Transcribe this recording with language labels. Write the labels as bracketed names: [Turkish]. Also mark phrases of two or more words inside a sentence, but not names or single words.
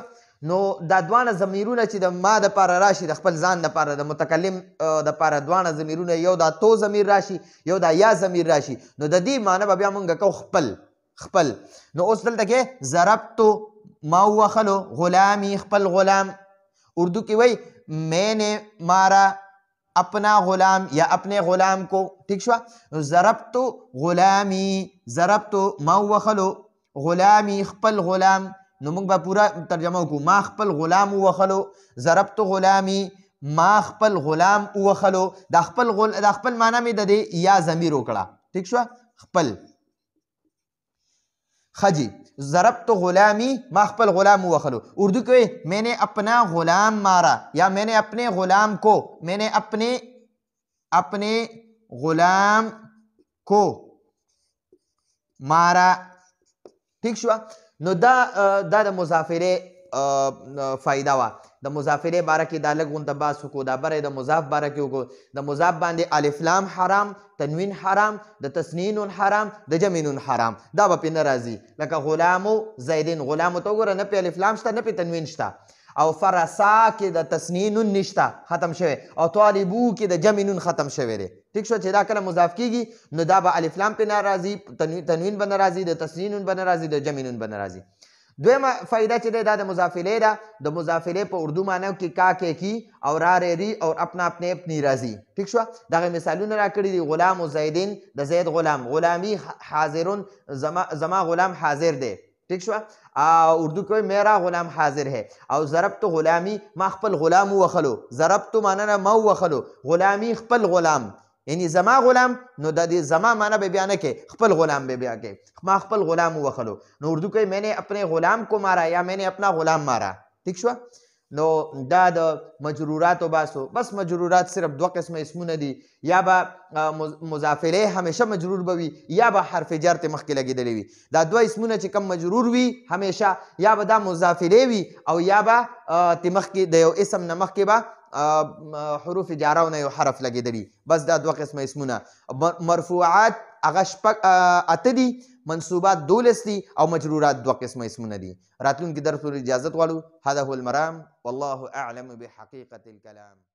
[Pashto] نو دا دواړه ضمیرونه چې د ما دپاره راشي، د خپل ځان دپاره د متکلم دپاره دواړه ضمیرونه، یو دا تو ضمیر راشي، یو دا یا ضمیر راشي، نو د دې معنی به بیا مونږ کوو خپل خپل. نو اوس دلته کې ضربتو ما وخلو، غلامی خپل غلام. اردو کې وای [Urdu] میں نے مارا اپنا غلام یا اپنے غلام کو. [Pashto] ٹھیک شوه؟ [Arabic] ضربتو غلامی، [Pashto] ضربتو ما وخلو، غلامی خپل غلام. نو موږ به پورا ترجمه وکړو، ما خپل غلام وخلو، [Arabic] ضربتو غلامی [Pashto] ما خپل غلام وخلو. دا خپل معنی مې د دې یا ضمیر وکړه. ٹھیک شوه؟ خپل. خجی [Arabic] ضربتو غلامی [Pashto] ما خپل غلام وخلو. اردو کې [Urdu] میں نے اپنا غلام مارا یا میں نے اپنے غلام کو، میں نے اپنے غلام کو مارا. [Pashto] ٹھیک شوه؟ نو دا د مضافره فائدہ وا. د مضافره باره کې دا لږ غونته بحث وکړو. دا بره د مضاف باره کې وکړو. د مضاف باندې الف لام حرام، تنوین حرام، د تسنین حرام، د جمع نون حرام. دا به پې نه راځي. لکه [Arabic] غلامو زیدین، [Pashto] غلامو ته وګوره نه پې الف لام شته نه پې تنوین شته، او فرسا کې د تسنین نشته، ختم شوی، او طالبو کې د جمع نون ختم شوی دی. ٹھیک شو؟ چې دا کله مضاف کېږي نو دا به الف لام پې نه راځي، تنوین به نه راځي، د تسنین به نه راځي، د جمع نون به نه راځي. دویمه فائدہ چې دی دا د مضاف الیه ده. د مضاف الیه په اردو معنی کې کا کې کی او را ری او [Urdu] اپنا اپنے اپنی [Pashto] راځي. ٹھیک شو؟ دغه مثالونه راکړي دي. [Arabic] غلام زیدین، [Pashto] د زید غلام. [Arabic] غلامی حاضرون، [Pashto] زما غلام حاضر دی. ٹھیک شو؟ اردو کې [Urdu] میرا غلام حاضر ہے. [Pashto] او [Arabic] ضربتو غلامی [Pashto] ما خپل غلام وخلو. ضربتو معنی نه ما وخلو، غلامی خپل غلام، یعنی زما غلام. نو د دې زما معنی به بیا نه کې، خپل غلام به بیا کې، ما خپل غلام وخلو. نو اردو کې [Urdu] میں نے اپنے غلام کو مارا یا میں نے اپنا غلام مارا. [Pashto] ٹھیک شو؟ نو دا د مجروراتو باسو. بس مجرورات صرف دو قسمه اسمونه دي، یا به مضاف الیه همیشه مجرور به وي، یا به حرف جر ته مخکې لګېدلی وي. دا دوه اسمونه چې کم مجرور وي همیشه، یا به دا مضاف الیه وي او یا به ته مخکې د یو اسم نه مخکې به حروف جاره نه یو حرف لګېدلی. بس دا دوه قسمه اسمونه. مرفوعات هغه اته دي، منصوبات 12 دي، او مجرورات دوه قسمه اسمونه دي. راتلونکي درس پورې اجازت غواړو. [Arabic] هذا هو المرام والله اعلم بحقیقة الكلام.